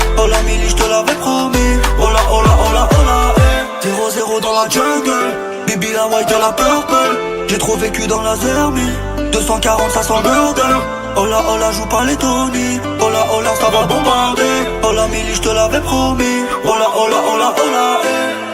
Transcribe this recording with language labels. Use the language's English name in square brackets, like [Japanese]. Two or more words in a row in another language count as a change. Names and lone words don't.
[French] Hola Milly je te l'avais promis, [Spanish] hola hola hola hola eh. [French] 0-0 dans la jungle, Bibi la white et la purple. J'ai trop vécu dans la zermie, 240 ça sent le murder. [Spanish] Hola hola [French] joue pas les Tony, [Spanish] hola hola [French] ça va bombarder. Hola Milly je te l'avais promis, [Spanish] hola hola hola hola [French] eh.